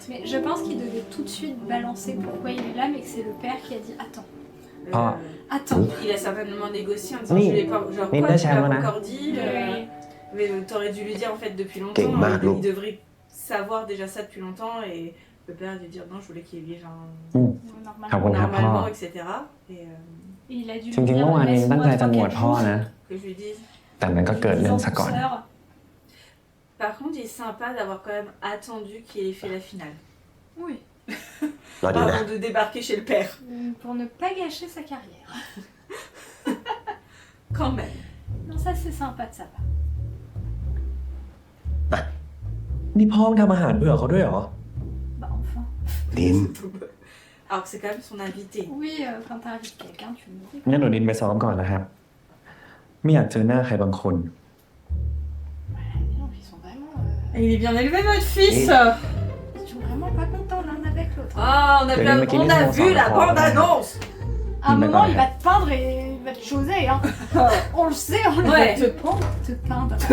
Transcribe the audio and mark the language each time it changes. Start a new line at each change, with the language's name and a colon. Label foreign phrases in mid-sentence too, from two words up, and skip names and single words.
French: Mais je pense qu'il devait tout de suite balancer pourquoi il est là, mais que c'est le père qui a dit attends, Ah. attends. Il a certainement négocié en disant Oui. je lui ai pas. Genre, Mais quoi, là, tu j'ai l'as un pas encore dit mais t'aurais dû lui dire en fait depuis longtemps. Quel mago. Il devrait savoir déjà ça depuis longtemps et le père a dû dire non, je voulais qu'il vive Normalement.
Thai: ขอบคุณครับพ่อ
French: normalement, etc. Et Et il a dû
Thai: จริงๆเมื่อวานเองตั้งใจจะหมวดพ่อนะ
French: que je lui dise.
Thai: แต่มันก็เกิดเรื่องซะก่อน
French: Par contre, il est sympa d'avoir quand même attendu qu'il ait fait la finale. Oui.
Thai: รอดีนะ
French: Avant de débarquer chez le père. Pour ne pas gâcher sa carrière. Quand même. Non, ça c'est sympa de sa part.
Thai: นี่พ่อทำอาหารเบื่อเขาด้วยเหรอ
French: Bah enfin. นิน Alors que c'est quand même son invité. Oui, quand t'invites quelqu'un, tu me dis.
Thai: งั้นหนูนินไปซ้อมก่อนนะครับ ไม่อยากเจอหน้าใครบางคน
French: Non, ils sont vraiment. Et il est bien élevé, votre fils! Ils sont vraiment pas contents l'un avec l'autre. Ah, on a vu, on a vu la bande-annonce. À un moment, il va te peindre et il va te choser, hein. On le sait, on le Ouais. Te peindre. Te peindre.